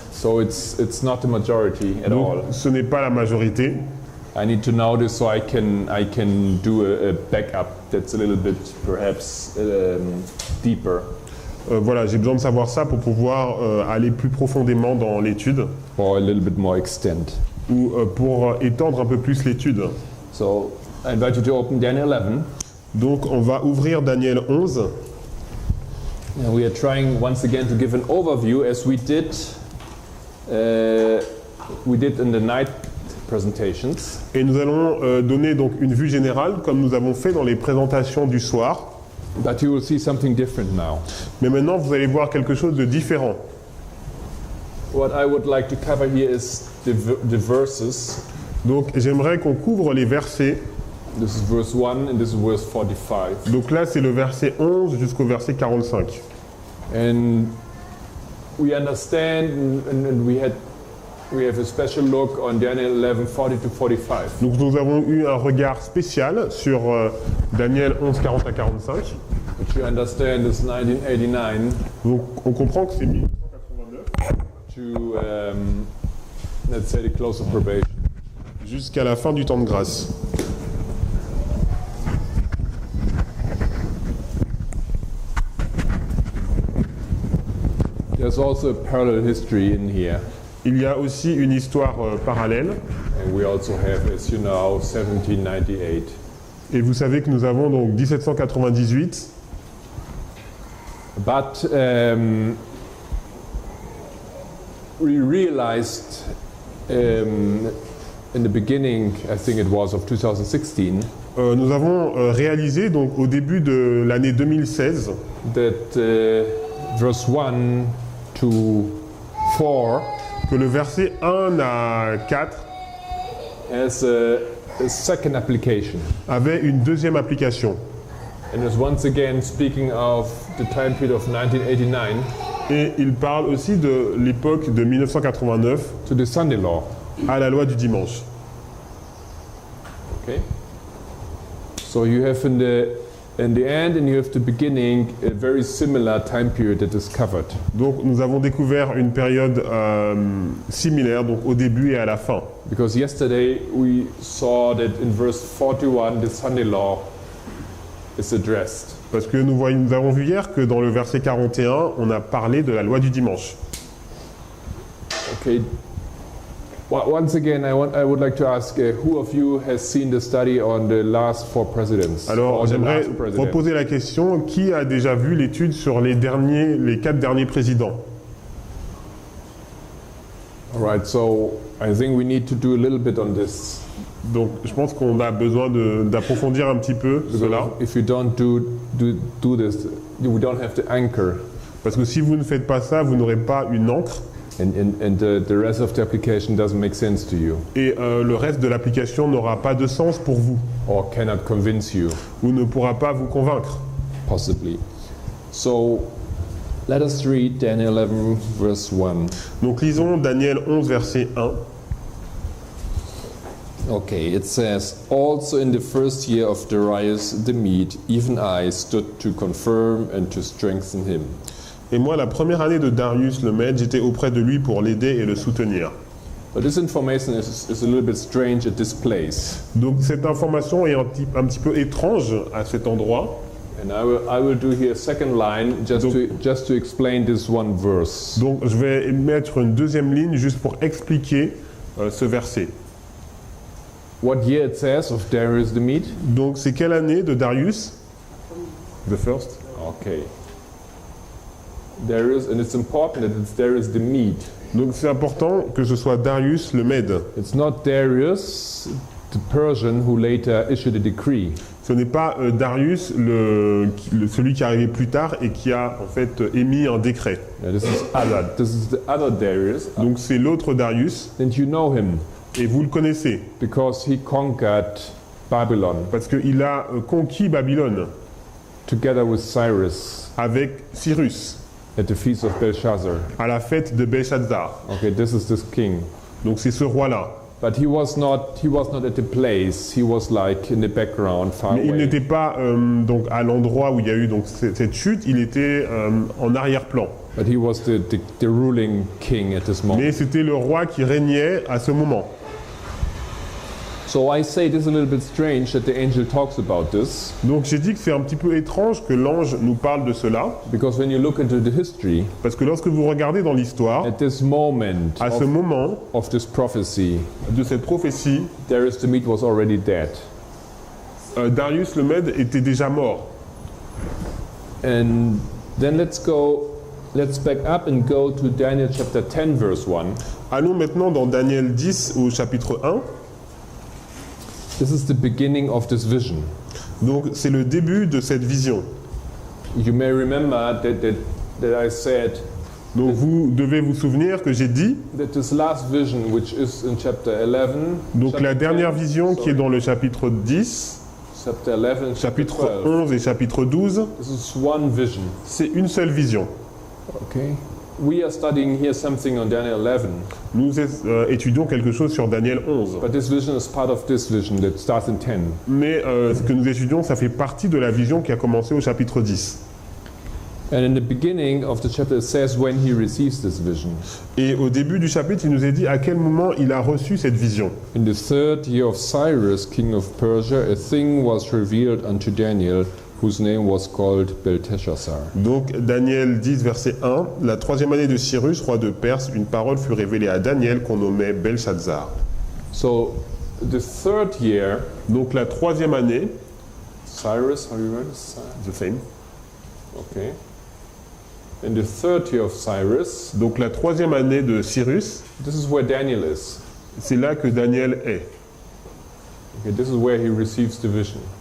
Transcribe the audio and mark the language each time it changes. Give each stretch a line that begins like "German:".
English: So it's not the majority at
French: Donc,
English: all.
French: ce n'est pas la majorité.
English: I need to know this so I can do a backup that's a little bit perhaps deeper.
French: Voilà, j'ai besoin de savoir ça pour pouvoir aller plus profondément dans l'étude
English: Or a little bit more extent.
French: ou pour étendre un peu plus l'étude.
English: So I invite you to open Daniel 11.
French: Donc on va ouvrir Daniel 11
English: And we are trying once again to give an overview as we did in the night presentations.
French: et nous allons donner donc une vue générale comme nous avons fait dans les présentations du soir.
English: But you will see something different now.
French: Mais maintenant vous allez voir quelque chose de différent.
English: What I would like to cover here is the verses.
French: Donc j'aimerais qu'on couvre les versets.
English: This is verse 1 and this is verse 45.
French: Donc là c'est le verset 11 jusqu'au verset 45.
English: And we understand and we have a special look on Daniel 11, 40 to 45.
French: Donc nous avons eu un regard spécial sur Daniel 11, 40 à 45.
English: Which you understand is 1989
French: Donc on comprend que c'est 1989
English: to, let's say, the close of probation.
French: jusqu'à la fin du temps de grâce.
English: There's also a parallel history in here.
French: Il y a aussi une histoire parallèle.
English: And we also have, as you know, 1798.
French: Et vous savez que nous avons donc 1798.
English: But we realized in the beginning, I think it was of 2016,
French: Nous avons réalisé donc au début de l'année 2016
English: that verse 1 to 4
French: que le verset 1 à 4
English: has a second application.
French: avait une deuxième application.
English: And is once again speaking of the time period of 1989
French: Et il parle aussi de l'époque de 1989
English: to the Sunday law.
French: à la loi du dimanche.
English: Okay? So you have in the end and you have the beginning a very similar time period that is covered.
French: Donc nous avons découvert une période similaire, donc au début et à la fin.
English: Because yesterday we saw that in verse 41 the Sunday law is addressed.
French: Parce que nous avons vu hier que dans le verset 41, on a parlé de la loi du dimanche.
English: Okay. Once again, I would like to ask who of you has seen the study on the last 4 presidents?
French: Alors
English: Or the
French: j'aimerais
English: last president?
French: reposer la question, qui a déjà vu l'étude sur les 4 derniers présidents?
English: All right, so I think we need to do a little bit on this.
French: Donc je pense qu'on a besoin d'approfondir un petit peu cela.
English: If you don't do this, we don't have the anchor.
French: Parce que si vous ne faites pas ça, vous n'aurez pas une encre.
English: And the rest of the application doesn't make sense to you
French: Et le reste de l'application n'aura pas de sens pour vous,
English: or cannot convince you,
French: ou ne pourra pas vous convaincre.
English: possibly. So let us read Daniel 11, verse 1.
French: Donc lisons Daniel 11, verset 1.
English: Okay, it says, also in the first year of Darius the Mede, even I stood to confirm and to strengthen him.
French: Et moi, la première année de Darius le Mède, j'étais auprès de lui pour l'aider et le soutenir.
English: But this information is a little bit strange at this place.
French: Donc cette information est un petit peu étrange à cet endroit.
English: And I will do here a second line just to explain this one verse.
French: Donc je vais mettre une deuxième ligne juste pour expliquer ce verset.
English: What year it says of Darius the Mede?
French: Donc c'est quelle année de Darius?
English: The first. Okay. Darius, and it's important that it's Darius the Mede.
French: Donc c'est important que ce soit Darius le Mède.
English: It's not Darius, the Persian, who later issued a decree.
French: Ce n'est pas Darius celui qui est arrivé plus tard et qui a en fait émis un décret.
English: Now, this is other. This is the other Darius,
French: Donc c'est l'autre Darius
English: and you know him
French: et vous le connaissez
English: because he conquered Babylon
French: parce qu'il a conquis Babylone
English: together with Cyrus
French: avec Cyrus
English: at the feast of Belshazzar.
French: à la fête de Belshazzar.
English: Okay, this is this king.
French: Donc c'est ce roi-là.
English: But he was not at the place. He was like in the background, far
French: Mais il
English: away.
French: n'était pas donc à l'endroit où il y a eu donc cette chute, il était en arrière-plan.
English: But he was the ruling king at this moment.
French: Mais c'était le roi qui régnait à ce moment.
English: So I say this is a little bit strange that the angel talks about this,
French: Donc j'ai dit que c'est un petit peu étrange que l'ange nous parle de cela,
English: because when you look into the history,
French: parce que lorsque vous regardez dans l'histoire,
English: at this moment
French: à ce moment
English: of this prophecy,
French: de cette prophétie,
English: Darius the Mede was already dead.
French: Darius le Mède était déjà mort.
English: And then let's back up and go to Daniel chapter 10 verse 1.
French: Allons maintenant dans Daniel 10 au chapitre 1.
English: This is the beginning of this vision.
French: Donc c'est le début de cette vision.
English: You may remember that I said
French: Donc vous devez vous souvenir que j'ai dit,
English: that this last vision, which is in chapter 11,
French: donc la dernière
English: 10,
French: vision qui est
English: sorry,
French: dans le chapitre 10,
English: chapter 11,
French: chapitre
English: 12,
French: 11 et chapitre 12,
English: this is one vision.
French: c'est une seule vision.
English: Okay. We are studying here something on Daniel 11,
French: Nous étudions quelque chose sur Daniel 11.
English: but this vision is part of this vision that starts in 10.
French: Mais ce que nous étudions, ça fait partie de la vision qui a commencé au chapitre 10.
English: And in the beginning of the chapter, it says when he receives this vision.
French: Et au début du chapitre, il nous est dit à quel moment il a reçu cette vision.
English: In the 3rd year of Cyrus, king of Persia, a thing was revealed unto Daniel, whose name was called Belteshazzar.
French: Donc Daniel 10, verset 1, la 3e année de Cyrus, roi de Perse, une parole fut révélée à Daniel qu'on nommait Belshazzar.
English: So, the 3rd year,
French: Donc la 3e année,
English: Cyrus, how do you write it? the same. Okay. In the 3rd year of Cyrus,
French: Donc la 3e année de Cyrus,
English: this is where Daniel is.
French: c'est là que Daniel est.
English: Okay, this is where he receives the vision.